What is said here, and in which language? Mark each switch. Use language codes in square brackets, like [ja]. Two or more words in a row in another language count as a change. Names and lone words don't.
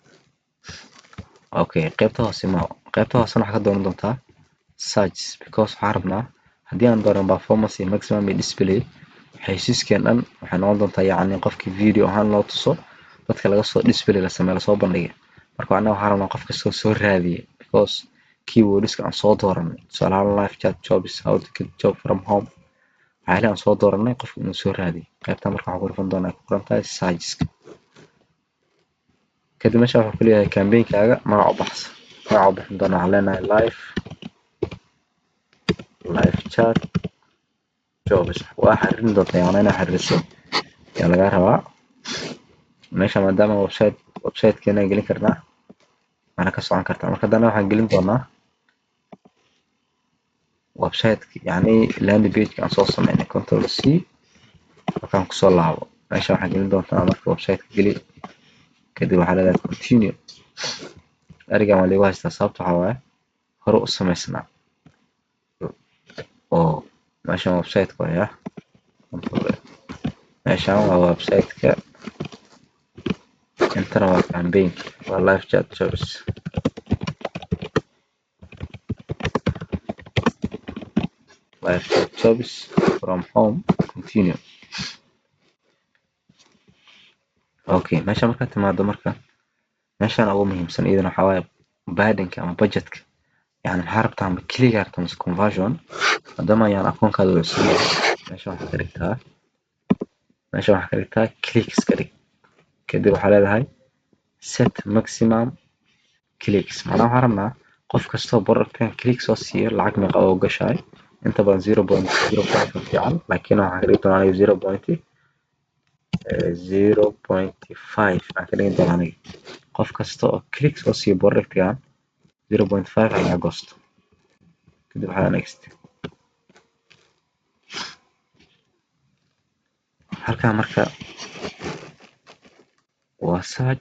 [so] Okay qaybta hoose waxaa ka dooran doontaa [en] search because [so] waxaan rabnaa haddii aan dooran performance iyo maximum iyo display xayeysiiskeen dhan waxay noqon doontaa yacni qofkii video ahaan loo tuso dadka laga soo display la sameeyo lasoo bandhigay. Marka anaga waxaan rabnaa qof kastoo soo raadiyay [en] because keywords-ka [so] aan soo dooranay tusaale ahaan [en] live chat jobs, how to get job from home [so] waxyaalihi aan soo dooranay qofka inuu soo raadiyay. qaybtan marka waxaan ku dhufan doonaa ku qoran tahay search-ka kadib meesha wuxuu ku leeyahay campaign-kaaga magac u baxsan. magaca u bixin doonaa waxaan leenahay [en] live chat jobs. [so] waa xiriirin doontaa yacni inaad xiriiriso ayaa laga rabaa. meesha maadaama website-keena aan gelin karnaa waana ka socon kartaa. marka haddana waxaan gelin doonaa website-ka yacni [en] landing page-ka [so] aan soo sameynay [en] control C [so] markaan kusoo laabo meesha waxaan gelin doontaa marka website-ka geli kadib waxaa leedahay continue. ereygan waa lagu haystaa sababta waxaa waaye hore u sameysnaa oo meeshaan website-ka waayaa meeshaan waa website-ka intana waa campaign waa [en] live chat jobs. live chat jobs from home continue. [so] Okay meesha markaad timaado marka meeshaan ugu muhiimsan iyadana waxaa waaye burden-ka ama budget-ka yacni maxaa rabtaa ama click aa rabtaa mise conversion. maadaama ayaan akoonkaada u cusub yahay meesha waxaa ka dhigtaa clicks ka dhig kadib waxaa leedahay [en] set maximum clicks. [so] macnaha waxaan rabnaa qof kastoo productkan click soo siiyo lacag meeqa oo gashaay inta badan 0.05 fiican laakiin waxaan ka dhigi doonaa aniga 0.5 aan ka dhigi doonaa aniga qof kasta oo click soo siiyo productgan 0.5 ayaa goosto kadib waxaa next halkaa marka waa search